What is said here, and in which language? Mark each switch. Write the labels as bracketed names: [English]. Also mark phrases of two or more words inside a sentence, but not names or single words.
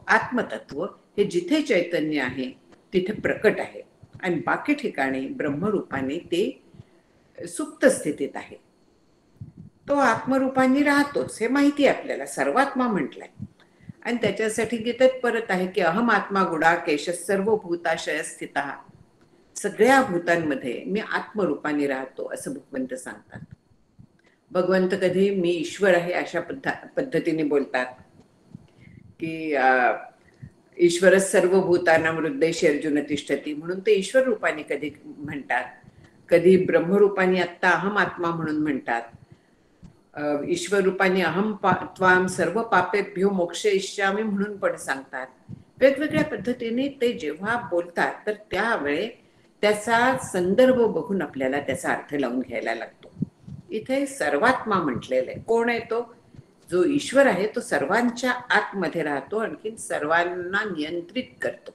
[Marathi] आत्मतत्व हे जिथे चैतन्य आहे तिथे प्रकट आहे, आणि बाकी ठिकाणी ब्रह्मरूपाने ते सुप्त स्थितीत आहे। तो आत्मरूपाने राहतोच हे माहिती आहे आपल्याला, सर्वात्मा म्हटलंय। आणि त्याच्यासाठी गीतेत परत आहे की [Sanskrit] अहम आत्मा गुडाकेश सर्व भूताशय स्थितः, [Marathi] सगळ्या भूतांमध्ये मी आत्मरूपाने राहतो असं भगवंत सांगतात। भगवंत कधी मी ईश्वर आहे अशा पद्धतीने बोलतात की [Sanskrit] ईश्वर सर्व भूतानां हृदयेषु अर्जुन तिष्ठति, [Marathi] म्हणून ते ईश्वर रूपाने कधी म्हणतात, कधी ब्रह्मरूपाने आत्ता [Sanskrit] अहम आत्मा [Marathi] म्हणून म्हणतात, ईश्वर रूपाने [Sanskrit] अहम त्वाम सर्व पापेभ्यो मोक्षयिष्यामि [Marathi] म्हणून पण सांगतात। वेगवेगळ्या पद्धतीने ते जेव्हा बोलतात तर त्यावेळी त्याचा संदर्भ बघून आपल्याला त्याचा अर्थ लावून घ्यायला लागतो। इथे सर्वात्मा म्हटलेलं आहे, कोण आहे तो? जो ईश्वर आहे तो सर्वांच्या आतमध्ये राहतो, आणखीन सर्वांना नियंत्रित करतो।